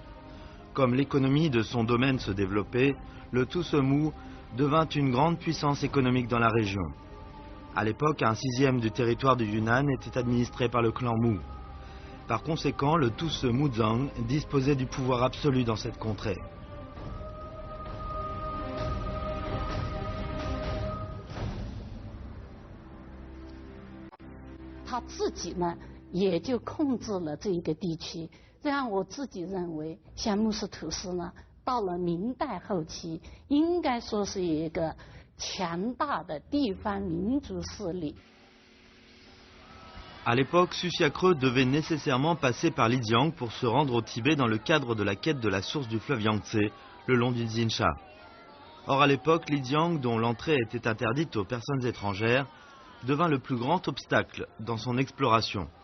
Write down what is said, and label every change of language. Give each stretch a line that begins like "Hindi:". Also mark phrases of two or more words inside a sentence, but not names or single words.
French: Comme l'économie de son domaine se développait, le Tussemu devint une grande puissance économique dans la région. À l'époque, 1/6 du territoire du Yunnan était administré par le clan Mu. Par conséquent, le Tusse-Muzang disposait du pouvoir absolu dans cette contrée.
Chinese: 他自己呢，也就控制了这一个地区。这样我自己认为，像穆斯图斯呢，到了明代后期，应该说是一个强大的地方民族势力。
French: À l'époque, Susiacreux devait nécessairement passer par Lijiang pour se rendre au Tibet dans le cadre de la quête de la source du fleuve Yangtze, le long du Zinsha. Or, à l'époque, Lijiang, dont l'entrée était interdite aux personnes étrangères, devint le plus grand obstacle dans son exploration.